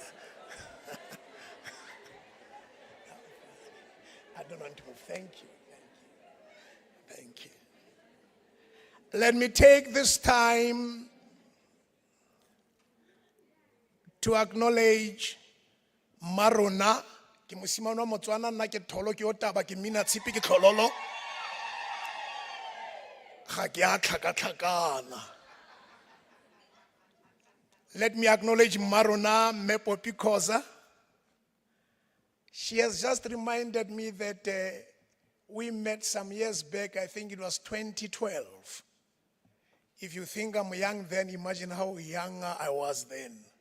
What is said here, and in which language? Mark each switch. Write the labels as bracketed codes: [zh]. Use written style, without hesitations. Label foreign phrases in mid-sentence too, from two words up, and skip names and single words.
[en] I don't want to move. Thank you. Thank you. Let me take this time to acknowledge Marona. [tn] Ke mosimane wa Motswana nna ke tholo ke o taba ke mina tshipi ke tlhololo. Ga ke a tlhakatlhakana. [en] Let me acknowledge Marona Mepopi Khoza. She has just reminded me that we met some years back. I think it was 2012. If you think I'm young then, imagine how young I was then.